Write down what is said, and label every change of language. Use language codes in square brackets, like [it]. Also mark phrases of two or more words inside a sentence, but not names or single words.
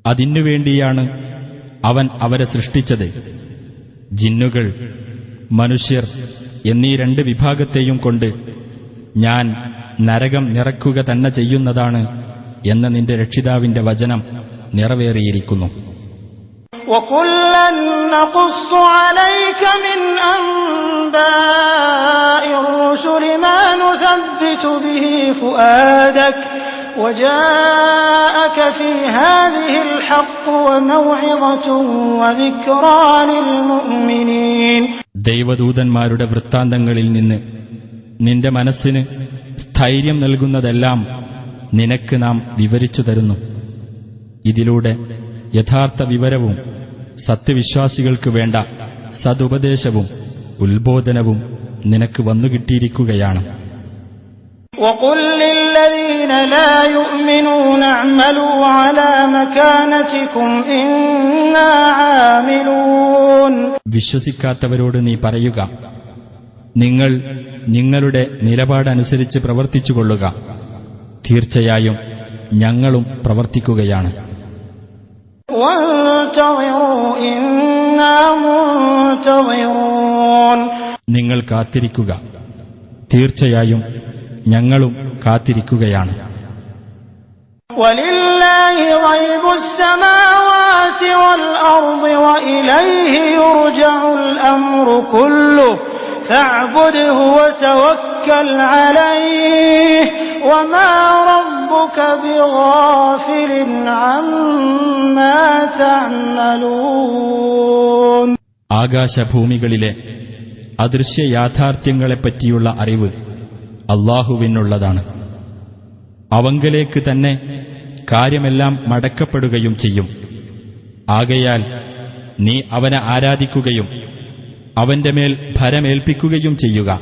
[ml] അതിനുവേണ്ടിയാണ് അവൻ അവരെ സൃഷ്ടിച്ചത് ജിന്നുകൾ, മനുഷ്യർ എന്നീ 2 വിഭാഗത്തെയും കൊണ്ട് ഞാൻ നരകം നിറക്കുക തന്നെ ചെയ്യുന്നതാണ് എന്ന നിന്റെ രക്ഷിതാവിന്റെ വചനം നിറവേറിയിരിക്കുന്നു. [ar] وَكُلًّا نَّقُصُّ عَلَيْكَ مِنْ أَنبَاءِ الرُّسُلِ مَا نُثَبِّتُ بِهِ فُؤَادَكَ وَجَاءَكَ فِي هَٰذِهِ الْحَقُّ وَمَوْعِظَةٌ وَذِكْرَىٰ لِلْمُؤْمِنِينَ. [ml] ദൈവദൂതന്മാരുടെ വൃത്താന്തങ്ങളിൽ നിന്ന് നിന്റെ മനസ്സിന് സ്ഥൈര്യം നൽകുന്നതെല്ലാം നിനക്ക് നാം വിവരിച്ചു തരുന്നു. ഇതിലൂടെ യഥാർത്ഥ വിവരവും സത്യവിശ്വാസികൾക്ക് വേണ്ട സതുപദേശവും ഉത്ബോധനവും നിനക്ക് വന്നുകിട്ടിയിരിക്കുകയാണ്. [ar] وَقُل لِّلَّذِينَ لَا يُؤْمِنُونَ اعْمَلُوا عَلَىٰ مَكَانَتِكُمْ إِنَّا عَامِلُونَ. [ml] വിശ്വസിക്കാത്തവരോട് നീ പറയുക, നിങ്ങൾ നിങ്ങളുടെ നിലപാടനുസരിച്ച് പ്രവർത്തിച്ചുകൊള്ളുക, തീർച്ചയായും ഞങ്ങളും പ്രവർത്തിക്കുകയാണ്. [ar] وَانتَظِرُوا إِنَّا مُنتَظِرُونَ. [ml] നിങ്ങൾ കാത്തിരിക്കുക, തീർച്ചയായും ഞങ്ങളും കാത്തിരിക്കുകയാണ്. [ar] وَلِلَّهِ غَيْبُ السَّمَاوَاتِ وَالْأَرْضِ وَإِلَيْهِ يُرْجَعُ الْأَمْرُ كُلُّهُ فَاعْبُدْهُ وَتَوَكَّلْ عَلَيْهِ وَمَا رَبُّكَ بِغَافِلٍ عَمَّا تَعْمَلُونَ. [ml] ആകാശഭൂമികളിലെ അദൃശ്യ യാഥാർത്ഥ്യങ്ങളെപ്പറ്റിയുള്ള അറിവ് അല്ലാഹുവിനുള്ളതാണ്. അവങ്കലേക്ക് തന്നെ കാര്യമെല്ലാം മടക്കപ്പെടുകയും ചെയ്യും. ആകയാൽ നീ അവനെ ആരാധിക്കുകയും അവന്റെ മേൽ ഭരമേൽപ്പിക്കുകയും ചെയ്യുക.